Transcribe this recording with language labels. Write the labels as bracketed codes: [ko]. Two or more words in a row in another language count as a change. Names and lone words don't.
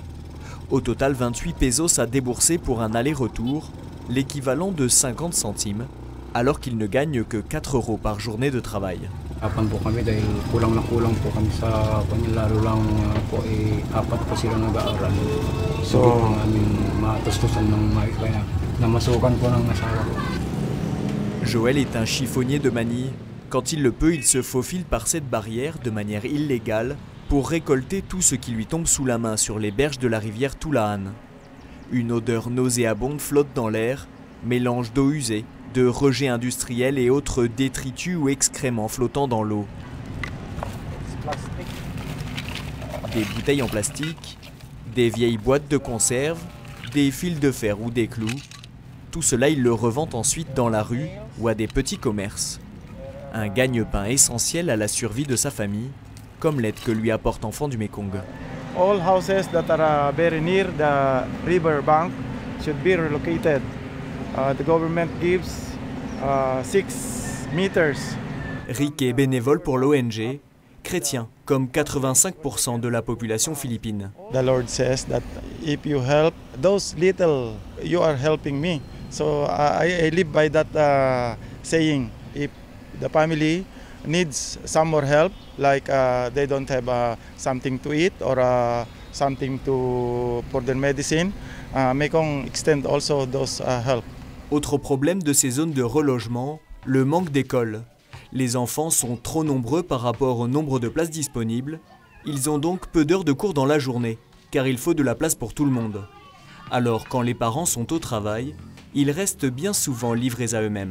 [fr] Au total, 28 pesos à débourser pour un aller-retour, l'équivalent de 50 centimes, alors qu'il ne gagne que 4 euros par journée de travail. [tl] Apan po kami dahil kulang na kulang po kami sa lalo lang po apat po sila nag-aaral. So namin matustusan ng kaya namasukan po ng asawa ko. [fr] Joël est un chiffonnier de Manille. Quand il le peut, il se faufile par cette barrière de manière illégale pour récolter tout ce qui lui tombe sous la main sur les berges de la rivière Tulaan. Une odeur nauséabonde flotte dans l'air, mélange d'eau usée, de rejets industriels et autres détritus ou excréments flottant dans l'eau. Des bouteilles en plastique, des vieilles boîtes de conserve, des fils de fer ou des clous. Tout cela, il le revend ensuite dans la rue ou à des petits commerces. Un gagne-pain essentiel à la survie de sa famille, comme l'aide que lui apporte Enfants du Mékong. [en] All houses that are very near the river bank should be relocated. The government gives 6 meters. [fr] Rick est bénévole pour l'ONG, chrétien, comme 85% de la population philippine. [en] The Lord says that if you help those little, you are helping me. So I live by that saying. If the family needs some more help, like they don't have something to eat or something for their medicine, Mékong extend also those help. [fr] Autre problème de ces zones de relogement, le manque d'écoles. Les enfants sont trop nombreux par rapport au nombre de places disponibles. Ils ont donc peu d'heures de cours dans la journée, car il faut de la place pour tout le monde. Alors, quand les parents sont au travail, ils restent bien souvent livrés à eux-mêmes.